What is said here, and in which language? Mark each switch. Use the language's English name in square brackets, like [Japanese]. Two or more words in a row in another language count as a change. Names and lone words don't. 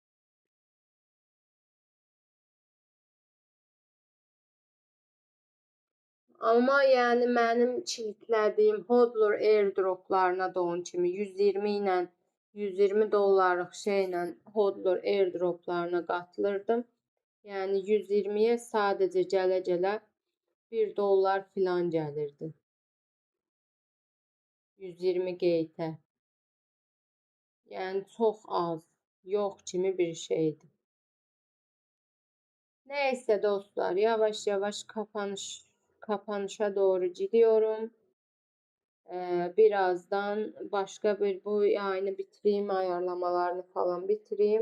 [Azerbaijani] Amma yəni mənim kilitlədiyim hodler airdroplarına da onun kimi 120 ilə $120 şeylə hodler airdroplarına qatılırdım. Yəni 120-yə sadəcə gələ-gələ $1 filan gəlirdi. 120 gate'ə. Yəni çox az, yox kimi bir şeydi. [Turkish] Neyse dostlar, yavaş yavaş kapanışa doğru gidiyorum. Birazdan başka bir bu yayını bitireyim, ayarlamalarını falan bitireyim.